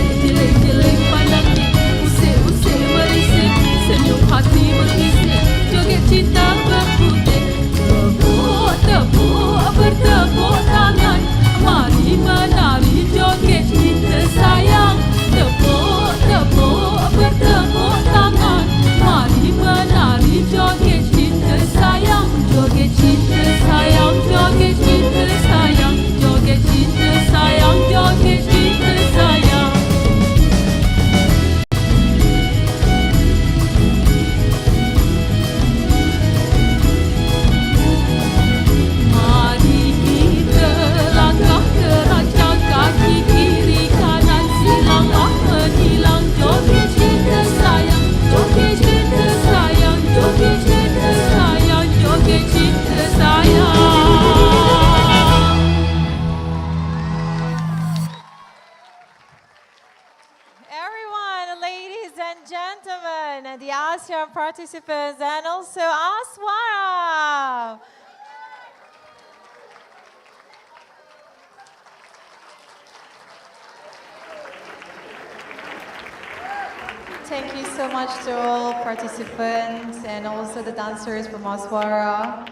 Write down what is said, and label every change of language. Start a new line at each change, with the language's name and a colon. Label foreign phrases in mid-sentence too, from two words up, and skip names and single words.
Malay: Jeling-jeling pandang di, usik-usik berisik, senyum hati berbisik, joget cinta berputih. Tepuk-tepuk bertepuk tangan, mari menari joget cinta sayang. Tepuk-tepuk bertepuk tangan, mari menari joget cinta sayang. Joget cinta sayang, joget cinta sayang, joget cinta sayang, joget cinta sayang. Mari kita langkah terancang, kaki kiri kanan silang menilang, joget cinta sayang, joget cinta sayang, joget cinta sayang, joget cinta sayang.
English: Everyone, ladies and gentlemen, and the ASEAN participants, and also ASWARA. Thank you so much to all participants and also the dancers from ASWARA.